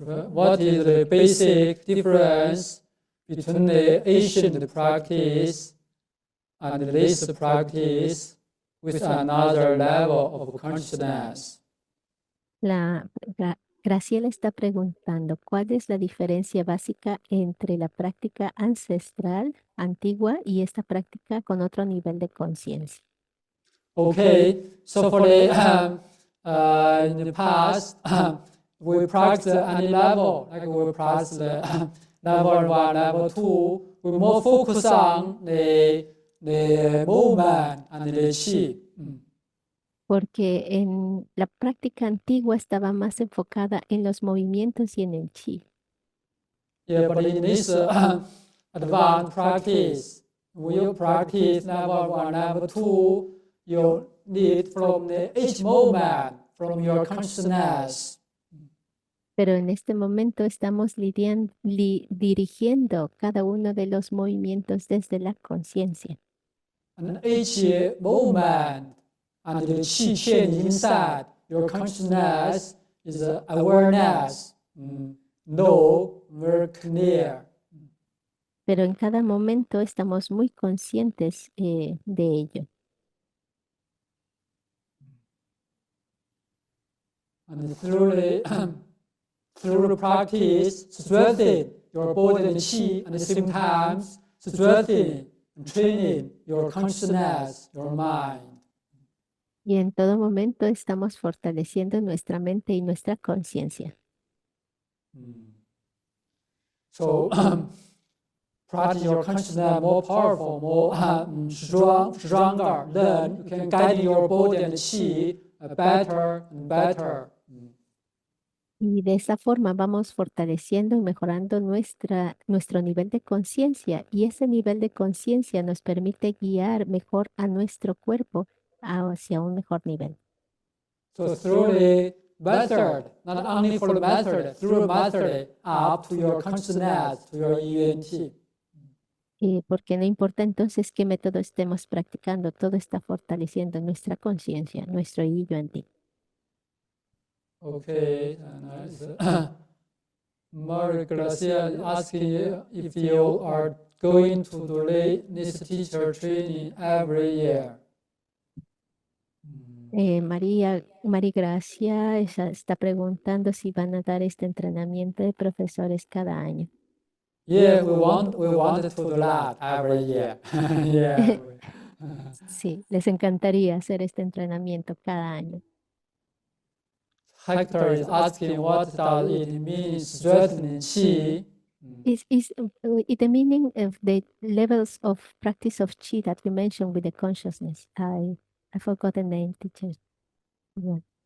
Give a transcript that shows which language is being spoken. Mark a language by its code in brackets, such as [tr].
[en] What is the basic difference between the ancient practice and this practice with another level of consciousness? [es] Graciela está preguntando, ¿cuál es la diferencia básica entre la práctica ancestral, antigua, y esta práctica con otro nivel de conciencia? [en] Okay, so for the in the past, we practice any level, like we practice the level 1, level 2. We more focus on the movement and the qi. [es] porque en la práctica antigua estaba más enfocada en los movimientos y en el chi. [en] Yeah, but in this advanced practice, when you practice number one, number two, you need from each moment, from your consciousness. [es] Pero en este momento estamos dirigiendo cada uno de los movimientos desde la conciencia. [en] And each moment, and the qi change inside your consciousness is awareness. No, very clear. [es] Pero en cada momento estamos muy conscientes de ello. [en] And through the practice, strengthen your body and qi, and at the same time, strengthen and training your consciousness, your mind. [es] Y en todo momento estamos fortaleciendo nuestra mente y nuestra conciencia. [en] So, practice your consciousness more powerful, more stronger, then you can guide your body and qi better and better. [es] Y de esa forma vamos fortaleciendo y mejorando nuestro nivel de conciencia. Y ese nivel de conciencia nos permite guiar mejor a nuestro cuerpo hacia un mejor nivel. [en] So through the method, not only for the method, through the method up to your consciousness, to your ENT. [es] Porque no importa entonces qué método estemos practicando, todo está fortaleciendo nuestra conciencia, nuestro Yuan-Ti. [en] Okay, and Maria Gracia asking you if you are going to do this teacher training every year. [es] María Gracia está preguntando si van a dar este entrenamiento de profesores cada año. [en] Yeah, we want to do that every year. Yeah. [es] Sí, les encantaría hacer este entrenamiento cada año. [en] Hector is asking what does it mean strengthening qi? Is the meaning of the levels of practice of chi that we mentioned with the consciousness? I forgot the name, teacher. Yeah.